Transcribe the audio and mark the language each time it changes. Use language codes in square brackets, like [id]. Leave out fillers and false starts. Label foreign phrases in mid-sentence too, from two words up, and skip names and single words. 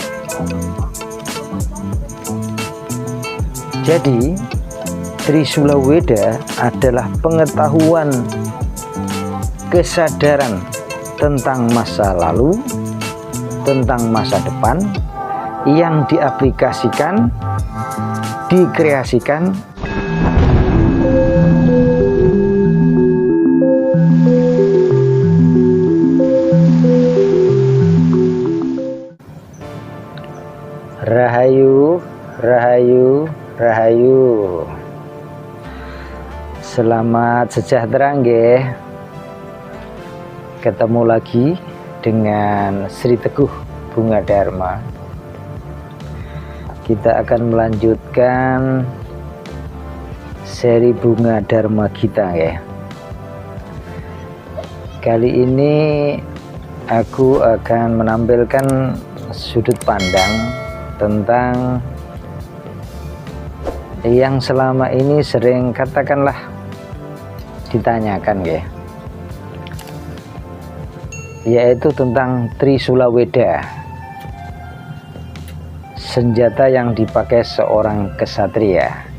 [id] Jadi, Trisula Weda adalah pengetahuan, kesadaran tentang masa lalu, tentang masa depan yang diaplikasikan, dikreasikan Rahayu, Rahayu, Rahayu. Selamat sejahtera nggih. Ketemu lagi dengan Sri Teguh Bunga Dharma. Kita akan melanjutkan seri Bunga Dharma kita ya. Kali ini aku akan menampilkan sudut pandang tentang yang selama ini sering katakanlah ditanyakan ya, yaitu tentang Trisula Weda, senjata yang dipakai seorang kesatria.